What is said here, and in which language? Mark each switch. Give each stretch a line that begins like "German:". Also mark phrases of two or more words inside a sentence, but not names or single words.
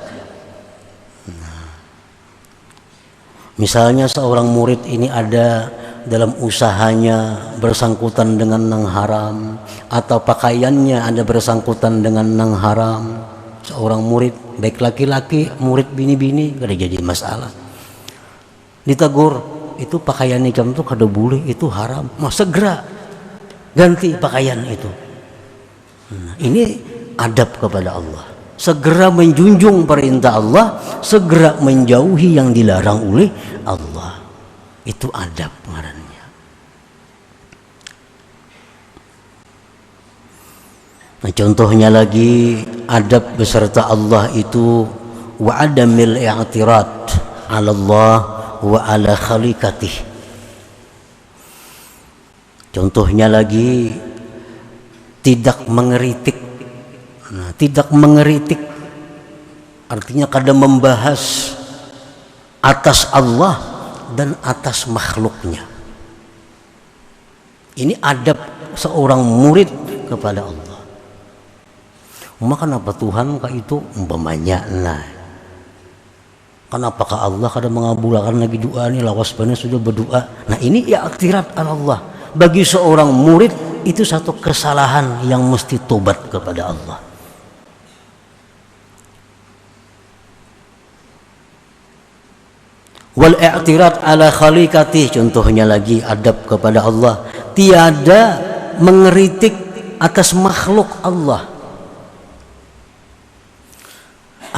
Indonesian: Nah, misalnya seorang murid ini ada dalam usahanya bersangkutan dengan nang haram, atau pakaiannya ada bersangkutan dengan nang haram, seorang murid baik laki-laki, murid bini-bini kada jadi masalah. Ditegur, itu pakaian nikam itu kada boleh, itu haram. Mau segera ganti pakaian itu. Nah, ini adab kepada Allah. Segera menjunjung perintah Allah, segera menjauhi yang dilarang oleh Allah. Itu adab ngarannya. Nah, contohnya lagi adab beserta Allah itu
Arabic: وعدم الاعتراض على الله وعلى خليقته.
Indonesian: Contohnya lagi tidak mengeritik. Nah, tidak mengeritik artinya kada membahas atas Allah dan atas makhluknya. Ini adab seorang murid kepada Allah. Maka kenapa Tuhan kah itu umpamanya? Nah, kenapa kah Allah kada mengabulkan lagi doa ini,
Banjar: lawas bana
Indonesian: sudah berdoa. Nah ini ya iktirat Allah. Bagi seorang murid itu satu kesalahan yang mesti tobat kepada Allah.
Arabic: والاعتراض على خليقته,
Indonesian: contohnya lagi adab kepada Allah, tiada mengeritik atas makhluk Allah.